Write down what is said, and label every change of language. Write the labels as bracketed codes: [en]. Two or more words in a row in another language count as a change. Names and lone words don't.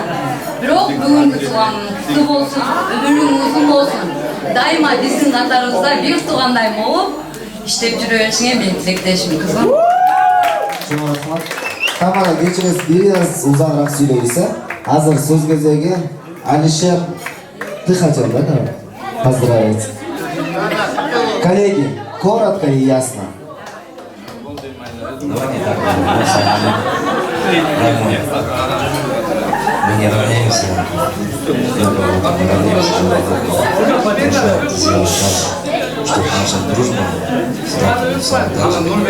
[ky] Бирок бүгүнкү туулганым куттуу болсун, өмүрүң узун болсун. Дайыма биздин катарыбызда бир туугандай болуп иштеп жүрө беришиңе менин тилектешим кызым. Чоң рахмат. Тамара кечиресиз, бир аз узагыраак сүйлөйбүз. Азыр сөз кезеги Алишер Тыхачев, да? [ru] Поздравить. Коллеги, коротко и ясно. Давайте так, мы не равняемся. Чтобы наша дружба всегда дальше.